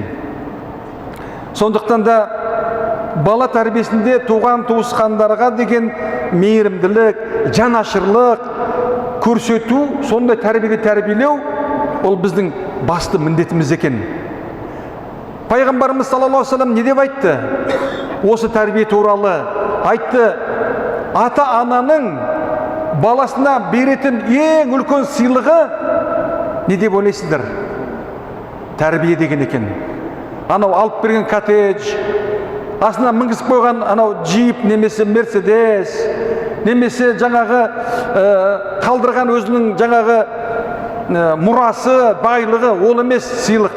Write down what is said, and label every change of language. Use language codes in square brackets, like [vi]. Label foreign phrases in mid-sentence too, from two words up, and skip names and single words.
[kk] Сондықтан да бала тәрбиесінде туған туысқандарға деген мейірімділік, жанашырлық көрсету, сондай тәрбиеге тәрбиелеу, ол біздің басты міндетіміз екен. Пайғамбарымыз [ar] صلى الله عليه وسلم [kk] не деп айтты? Осы тәрбие туралы айтты: ата-ананың баласына беретін ең үлкен сыйлығы не деп ойлайсыздар? Тәрбие деген екен. Анау алып берген коттедж, астына мінгізіп қойған анау джип, немесе мерседес, немесе жаңағы қалдырған өзінің жаңағы мұрасы, байлығы, ол емес сыйлық.